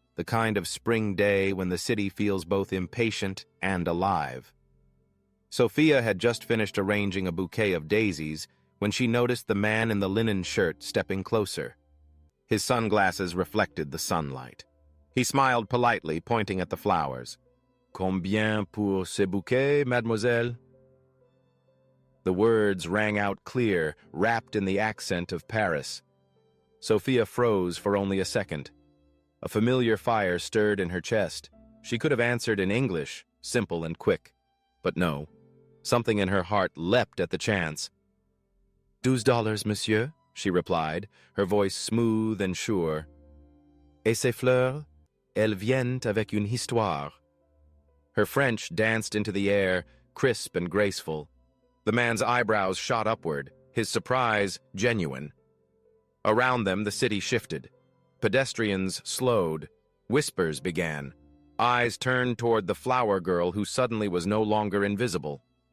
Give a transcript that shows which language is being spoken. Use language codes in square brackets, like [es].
[en] the kind of spring day when the city feels both impatient and alive. Sofia had just finished arranging a bouquet of daisies when she noticed the man in the linen shirt stepping closer. His sunglasses reflected the sunlight. He smiled politely, pointing at the flowers. [fr] "Combien pour ce bouquet, mademoiselle?" [en] The words rang out clear, wrapped in the accent of Paris. Sofia froze for only a second. A familiar fire stirred in her chest. She could have answered in English, simple and quick. But no. Something in her heart leapt at the chance. $12, monsieur, she replied, her voice smooth and sure. [fr] Et ces fleurs, elles viennent avec une histoire. [en] Her French danced into the air, crisp and graceful. The man's eyebrows shot upward, his surprise genuine. Around them, the city shifted. Pedestrians slowed. Whispers began. Eyes turned toward the flower girl who suddenly was no longer invisible.